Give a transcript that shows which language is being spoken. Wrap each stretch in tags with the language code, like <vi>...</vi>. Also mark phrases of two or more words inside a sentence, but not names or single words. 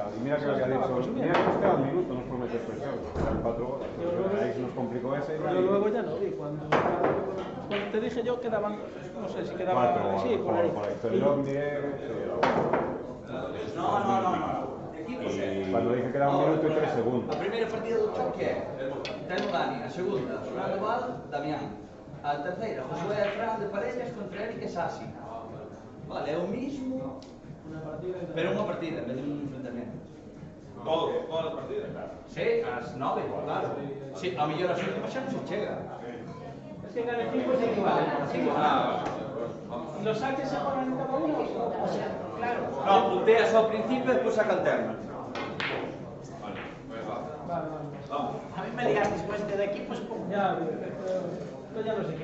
<es>Y mira que lo había dicho. Mira que nos queda un minuto, nos promete presión. Eran 4 horas. Ahí se nos complicó ese. Pero luego ya no vi. Cuando te dije yo quedaban, no sé si quedaban. 4 horas. Sí, por ahí. Pero yo miré. No. Cuando dije que era 1 minuto y 3 segundos.</es> <gl>A primeira partida do choque é Telmo Dani, a segunda, Fernando Val, Damián. A terceira, Josué Fran de Parellas contra Eric Sassi. Vale, é o mismo, pero unha partida, en vez de un enfrentamento. Todas as partidas, claro. Sí, ás 9, claro. Sí, a mellor as últimas xa non se chega.</gl> <es>Es que cada equipo es equivalente. ¿Los saques se juegan en cada uno? O sea, claro.</es> <gl>No, punteas ao principio e despois saca alterna. Vale.</gl> <es>A mí me digas después de equipos, ¿cómo? Ya, pero ya lo sé.</es>